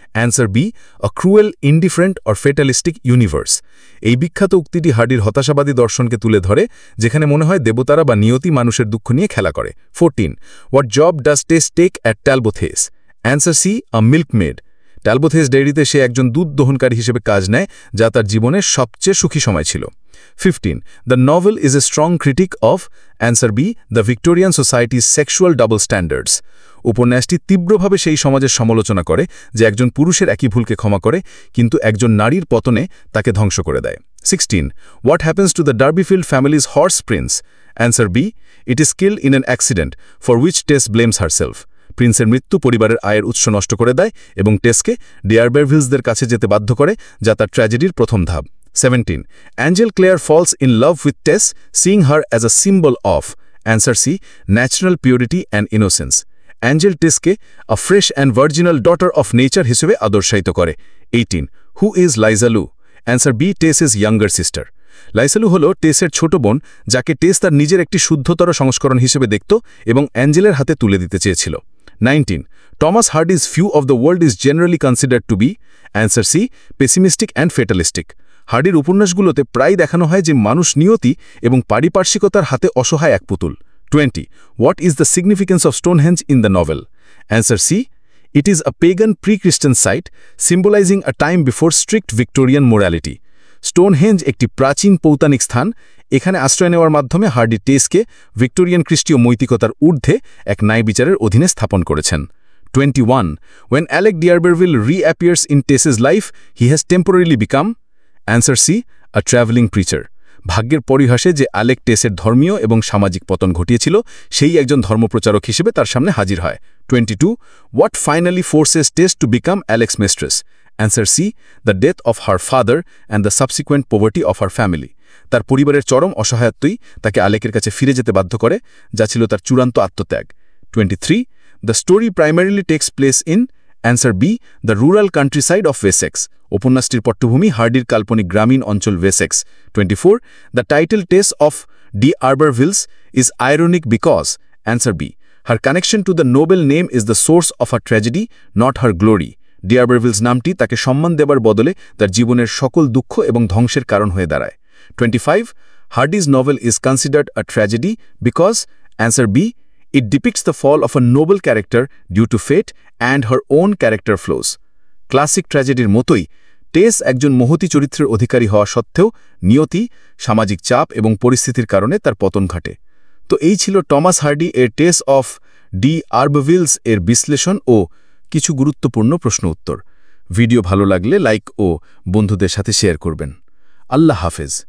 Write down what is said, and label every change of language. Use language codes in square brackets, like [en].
[en] Answer B. A cruel, indifferent or fatalistic universe. [bn] এই বিখ্যাত উক্তিটি হার্ডির হতাশাবাদী দর্শনকে তুলে ধরে যেখানে মনে হয় দেবতারা বা নিয়তি মানুষের দুঃখ নিয়ে খেলা করে। [en] 14. What job does Tess take at Talbothays? Answer C. A milkmaid. [bn] ট্যালবোথেস ডেইরিতে সে একজন দুধ দহনকারী হিসেবে কাজ নেয় যা তার জীবনের সবচেয়ে সুখী সময় ছিল। [en] 15. The novel is a strong critic of. Answer B. The Victorian society's sexual double standards. [bn] উপন্যাসটি তীব্রভাবে সেই সমাজের সমালোচনা করে যে একজন পুরুষের একই ভুলকে ক্ষমা করে কিন্তু একজন নারীর পতনে তাকে ধ্বংস করে দেয়। [en] 16. What happens to the Derbyfield family's horse prince? Answer B. It is killed in an accident for which Tess blames herself. [bn] প্রিন্সের মৃত্যু পরিবারের আয়ের উৎস নষ্ট করে দেয় এবং টেসকে ডিয়ারবেরভিলসদের কাছে যেতে বাধ্য করে যা তার ট্র্যাজেডির প্রথম ধাপ। [en] 17. Angel Clare falls in love with Tess, seeing her as a symbol of. Answer C. Natural purity and innocence. Angel [bn] টেসকে [en] a fresh and virginal daughter of nature [bn] হিসেবে আদর্শায়িত করে। [en] 18. Who is Liza Lu? Answer B. Tess's younger sister. [bn] লাইসালু হল টেসের ছোট বোন যাকে টেস তার নিজের একটি শুদ্ধতর সংস্করণ হিসেবে দেখত এবং অ্যাঞ্জেলের হাতে তুলে দিতে চেয়েছিল। [en] 19. Thomas Hardy's view of the world is generally considered to be. Answer C. Pessimistic and fatalistic. [bn] হার্ডির উপন্যাসগুলোতে প্রায় দেখানো হয় যে মানুষ নিয়তি এবং পারিপার্শ্বিকতার হাতে অসহায় এক পুতুল। [en] 20. What is the significance of Stonehenge in the novel? Answer C. It is a pagan pre-Christian site symbolizing a time before strict Victorian morality. [bn] Stonehenge একটি প্রাচীন পৌতানিক স্থান। এখানে আশ্রয় নেওয়ার মাধ্যমে হার্ডি টেসকে ভিক্টোরিয়ান খ্রিস্টীয় নৈতিকতার ঊর্ধ্বে এক ন্যায়বিচারের অধীনে স্থাপন করেছেন। [en] 21. When Alec D'Urberville reappears in Tess's life, he has temporarily become. Answer C. A traveling preacher. [bn] ভাগ্যের পরিহাসে যে আলেক টেসের ধর্মীয় এবং সামাজিক পতন ঘটিয়েছিল সেই একজন ধর্মপ্রচারক হিসেবে তার সামনে হাজির হয়। [en] 22. What finally forces Tess to become Alec's mistress? Answer C. The death of her father and the subsequent poverty of her family. [bn] তার পরিবারের চরম অসহায়ত্বই তাকে আলেকের কাছে ফিরে যেতে বাধ্য করে যা ছিল তার চূড়ান্ত আত্মত্যাগ। [en] 23. The story primarily takes place in. Answer B. The rural countryside of Wessex. [bn] উপন্যাসটির পটভূমি হার্ডির কাল্পনিক গ্রামীণ অঞ্চল Wessex. [en] 24. The title Tess of D'Urbervilles is ironic because. Answer B. Her connection to the noble name is the source of her tragedy, not her glory. [bn] ডিয়ারবেরভিলস নামটি তাকে সম্মান দেবার বদলে তার জীবনের সকল দুঃখ এবং ধ্বংসের কারণ হয়ে দাঁড়ায়। [en] 25. Hardy's novel is considered a tragedy because. Answer B. It depicts the fall of a noble character due to fate and her own character flaws. [bn] Classic ট্র্যাজেডির মতোই টেস একজন মহতী চরিত্রের অধিকারী হওয়া সত্ত্বেও নিয়তি, সামাজিক চাপ এবং পরিস্থিতির কারণে তার পতন ঘটে। তো এই ছিল টমাস হার্ডি এর টেস অফ ডি'আরবারভিলস এর বিশ্লেষণ ও কিছু গুরুত্বপূর্ণ প্রশ্ন উত্তর। ভিডিও ভালো লাগলে লাইক ও বন্ধুদের সাথে শেয়ার করবেন। আল্লাহ হাফেজ।